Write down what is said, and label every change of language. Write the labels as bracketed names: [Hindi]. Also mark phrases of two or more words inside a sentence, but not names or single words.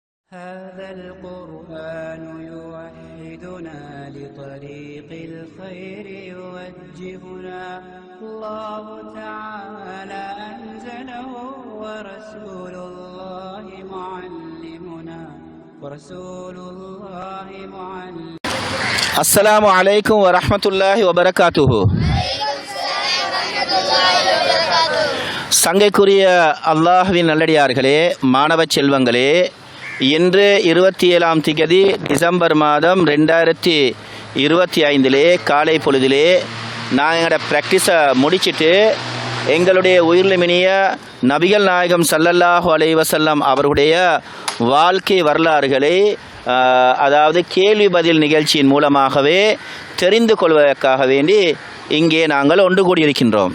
[Arabic] هذا القرآن يوحدنا لطريق الخير يوجهنا الله تعالى أنزله ورسول الله معلمنا السلام عليكم ورحمة الله وبركاته. [Tamil] சங்கைக்குரிய அல்லாஹ்வின் நல்லடியார்களே, மாணவ செல்வங்களே, இன்று 27ஆம் திகதி டிசம்பர் மாதம் 2025 காலை பொழுதிலே நாங்கள் எங்களோட ப்ராக்டிஸை முடிச்சுட்டு எங்களுடைய உயிர்லமினிய நபிகள் நாயகம் [Arabic] صلى الله عليه وسلم [Tamil] அவருடைய வாழ்க்கை வரலாறுகளை அதாவது கேள்வி பதில் நிகழ்ச்சியின் மூலமாகவே தெரிந்து கொள்வதற்காக வேண்டி இங்கே நாங்கள் ஒன்று கூடியிருக்கின்றோம்.